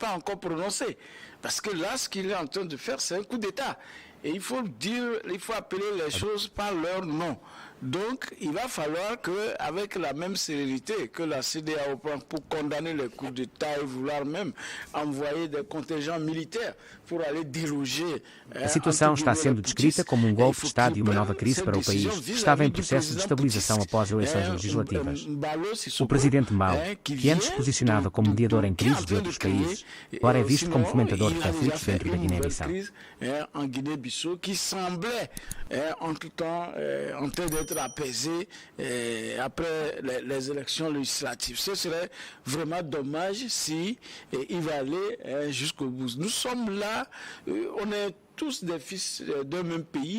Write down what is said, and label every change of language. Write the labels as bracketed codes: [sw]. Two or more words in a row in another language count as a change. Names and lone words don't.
[fr] Parce que là, ce qu'il est en train de faire, c'est un coup d'État. Et il faut appeler les choses par leur nom. Donc, il va falloir qu'avec la même célérité que la CEDEAO prend pour condamner les coups d'État et vouloir même envoyer des contingents militaires pour aller déloger... [pt] A situação está sendo descrita como golpe de Estado e uma nova crise para o país, que estava em processo de estabilização após eleições legislativas. O presidente Mao, que antes se posicionava como mediador em crises de outros países, agora é visto como fomentador de conflitos dentro da Guiné-Bissau. [fr] En Guinée-Bissau, qui semblait en tout temps en train d'être apaisé après les élections législatives. Ce serait vraiment dommage si il va aller jusqu'au bout. Nous sommes là, on est tous des fils d'un même pays.